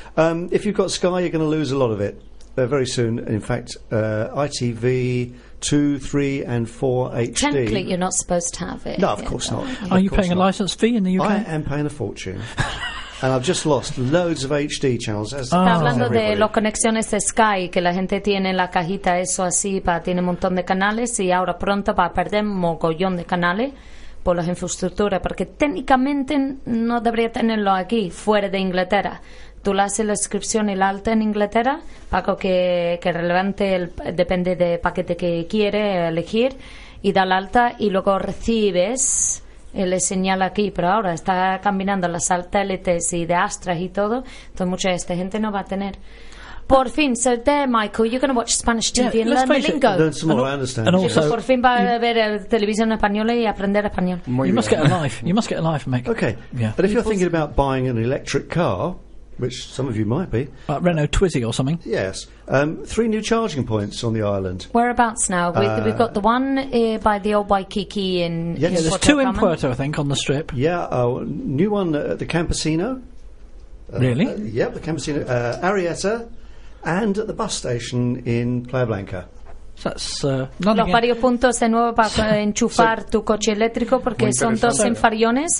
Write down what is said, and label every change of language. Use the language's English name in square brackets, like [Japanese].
[English] If you've got Sky, you're going to lose a lot of it very soon. In fact, ITV... 2, 3, and 4 HD. Technically, you're not supposed to have it. No, of course not. Are you paying a license fee in the UK? I am paying a fortune. And I've just lost loads of HD channels. [Spanish] Está hablando de las conexiones de Sky, que la gente tiene la cajita, eso así, tiene un montón de canales, y ahora pronto va a perder mogollón de canales, por las infraestructuras, porque técnicamente no debería tenerlo aquí, fuera de Inglaterra. Tú le haces la inscripción y la alta en Inglaterra, Paco, que relevante, depende del paquete que quiere elegir, y da la alta y luego recibes el señal aquí. Pero ahora está cambiando las satélites y de Astra y todo, entonces mucha de esta gente no va a tener. Por fin, [English] so there, Michael, you're going to watch Spanish TV and learn the lingo. Learn some more, I understand. And also, [Spanish] por fin va a ver televisión española y aprender español. [English] You must get a life. You must get a life, Mike. Okay, yeah. But if you're thinking about buying an electric car, which some of you might be, Renault Twizy or something. Yes, three new charging points on the island. Whereabouts now? We've got the one by the old Waikiki in. Yeah, there's two in Puerto, I think, on the strip. Yeah, a new one at the Campesino. Really? Yep, the Campesino, Arrieta, and at the bus station in Playa Blanca. So [Spanish] los varios puntos de nuevo para enchufar tu coche eléctrico porque son dos en Farallones.